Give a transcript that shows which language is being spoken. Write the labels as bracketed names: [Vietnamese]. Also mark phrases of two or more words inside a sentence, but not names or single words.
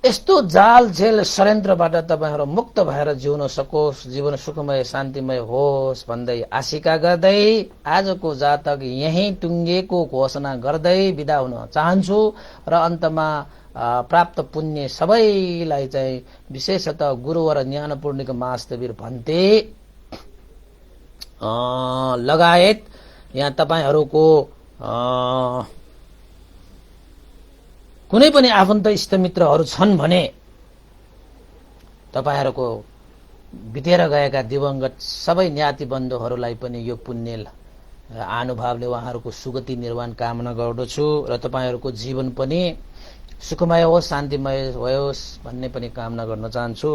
[Nepali] यस्तो जाल झेल षड्यन्त्रबाट तपाईहरू मुक्त भएर जिउन सकोस्, जीवन सुखमय शान्तिमय होस् भन्दै आशिका गर्दै आजको जातक यही टुङ्गेको घोषणा गर्दै बिदा हुन चाहन्छु। र अन्तमा प्राप्त पुण्य सबैलाई चाहिँ विशेषतः गुरुवर ज्ञानपूर्णिका महास्तवीर भन्ते लगायत यहाँ तपाईहरूको कुनै पनि आफन्त इष्टमित्रहरू छन् भने तपाईहरूको बितेर गएका दिवंगत सबै ज्ञाति बन्धुहरूलाई पनि यो पुण्य आनुभावले उहाँहरूको सुगति निर्वाण कामना गर्दछु र तपाईहरूको जीवन पनि सुखमय होस्, शान्तिमय होस् भन्ने पनि कामना गर्न चाहन्छु।